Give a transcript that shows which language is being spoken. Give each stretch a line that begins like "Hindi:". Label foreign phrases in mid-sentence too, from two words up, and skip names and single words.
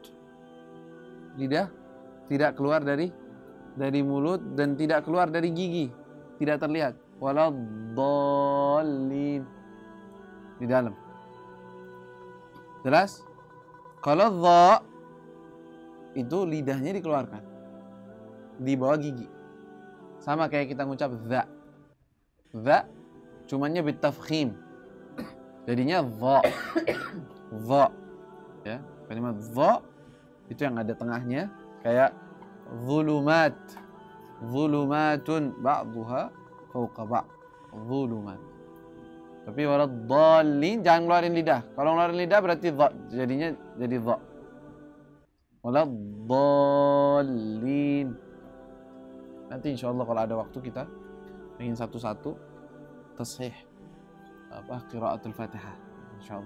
Indonesian: Lidah tidak keluar dari mulut dan tidak keluar dari gigi, tidak terlihat.
Arabic: ولا الضالين,
Indonesian: di dalam. Jelas? Kalau dha itu lidahnya dikeluarkan di bawah gigi. Sama kayak kita ngucap dha. Dha cumannya bitafkhim. Jadinya dha. Dha. Ya, kalimat dha itu yang ada tengahnya kayak zulumat,
Arabic: ظلمات بعضها فوق بعض',
Indonesian: zulumat. Tapi
Arabic: ولا الضالين
Indonesian: jangan ngeluarin lidah. Kalau ngeluarin lidah berarti dha, jadinya jadi dha.
Arabic: ولا الضالين.
Indonesian: Nanti insyaallah kalau ada waktu kita ingin satu-satu tashih qiraatul Fatihah insyaallah.